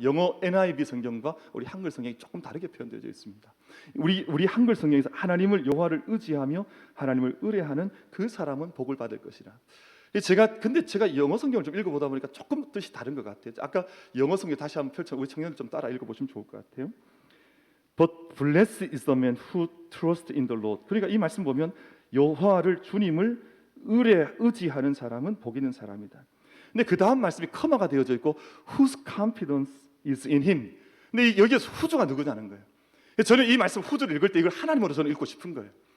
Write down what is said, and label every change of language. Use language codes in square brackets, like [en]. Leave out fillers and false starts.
[ko] 영어 NIV 성경과 우리 한글 성경이 조금 다르게 표현되어 있습니다. 우리 한글 성경에서 하나님을 여호와를 의지하며 하나님을 의뢰하는 그 사람은 복을 받을 것이라. 근데 제가 영어 성경을 좀 읽어보다 보니까 조금 뜻이 다른 것 같아요. 아까 영어 성경 다시 한번 펼쳐 우리 청년들 좀 따라 읽어보시면 좋을 것 같아요. [en] But blessed is the man who trusts in the Lord. [ko] 그러니까 이 말씀 보면 여호와를, 주님을 의지하는 사람은 복 있는 사람이다. 근데 그 다음 말씀이 커마가 되어져 있고 [en] whose confidence is in him. [ko] 근데 여기에서 후주가 누구냐는 거예요. 저는 이 말씀 후주를 읽을 때 이걸 하나님으로 저는 읽고 싶은 거예요.